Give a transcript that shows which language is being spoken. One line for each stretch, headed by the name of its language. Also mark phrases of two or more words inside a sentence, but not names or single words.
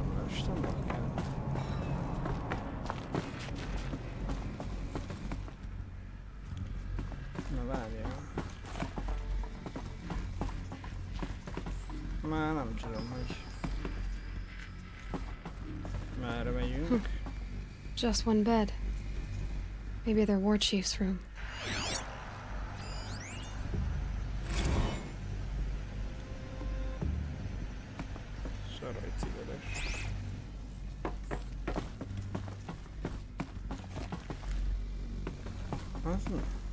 Hungarian: Istennek kell. Na várjál. Már nem tudom, hogy merre megyünk.
English: Just one bed. Maybe their war chief's room. Saraj cigares.
Hungarian: Az mi?